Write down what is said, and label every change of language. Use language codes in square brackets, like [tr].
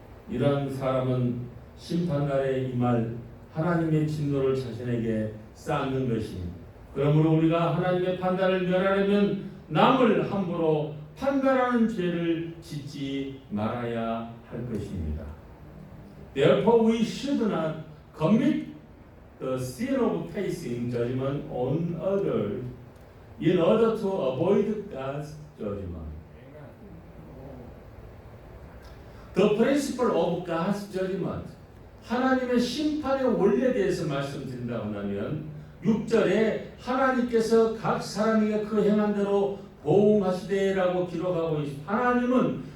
[ko] 이러한 사람은 심판날에 임할 하나님의 진노를 자신에게 쌓는 것입니다. 그러므로 우리가 하나님의 판단을 면하려면 남을 함부로 판단하는 죄를 짓지 말아야 할 것입니다. [en] Therefore we should not commit the sin of passing judgment on others in order to avoid God's judgment. The principle of God's judgment, [ko] 하나님의 심판의 원리에 대해서 말씀드린다고 하면 6절에 하나님께서 각 사람에게 그 행한 대로 보응하시되라고 기록하고 있습니다. 하나님은